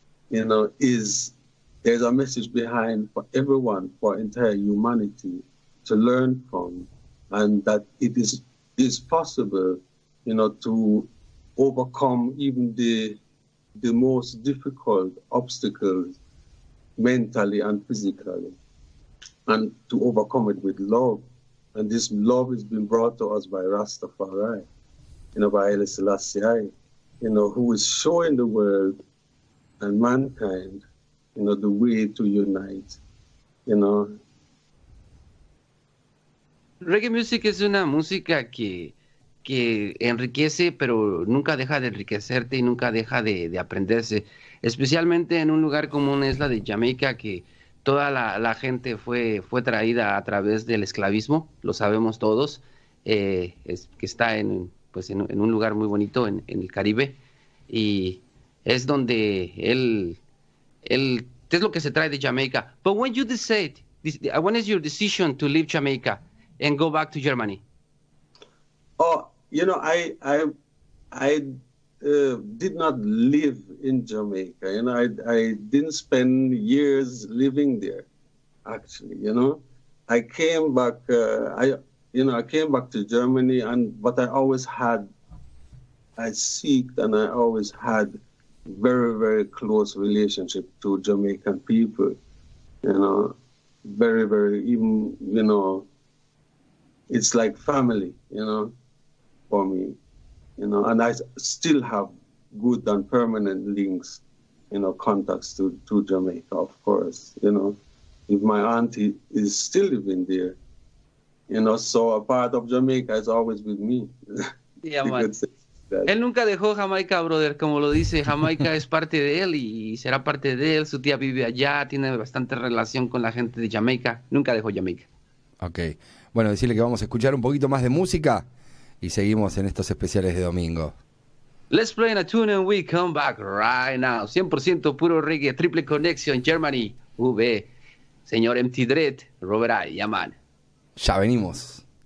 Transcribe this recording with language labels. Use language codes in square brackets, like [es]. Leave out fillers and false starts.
[en] you know, there's a message behind for everyone, for entire humanity to learn from, and that it is possible, you know, to overcome even the most difficult obstacles mentally and physically, and to overcome it with love. And this love has been brought to us by Rastafari, you know, by Haile Selassie, you know, who is showing the world and mankind, you know, the way to unite, you know. [es] Reggae music es una música que enriquece, pero nunca deja de enriquecerte y nunca deja de aprenderse, especialmente en un lugar como una isla de Jamaica, que toda la gente fue traída a través del esclavismo, lo sabemos todos, que está en un lugar muy bonito en el Caribe, y es donde él es lo que se trae de Jamaica. [en] But when you decide, when is your decision to leave Jamaica and go back to Germany? Oh, you know, I did not live in Jamaica. You know, I didn't spend years living there. Actually, you know, I came back. I came back to Germany, but I always had, I seeked and I always had very, very close relationship to Jamaican people. You know, very, very, even, you know, it's like family, you know, for me, you know, and I still have good and permanent links, you know, contacts to Jamaica, of course, you know, if my auntie is still living there, you know, so a part of Jamaica is always with me. Yeah, man. [es] Él nunca dejó Jamaica, brother, como lo dice, Jamaica es parte de él y será parte de él, su tía vive allá, tiene bastante relación con la gente de Jamaica, nunca dejó Jamaica. Ok, bueno, decirle que vamos a escuchar un poquito más de música y seguimos en estos especiales de domingo. [en] Let's play a tune and we come back right now. [es] 100% puro reggae, triple connection, Germany, V, señor MT Dread, Robert I, Yaman. Ya venimos.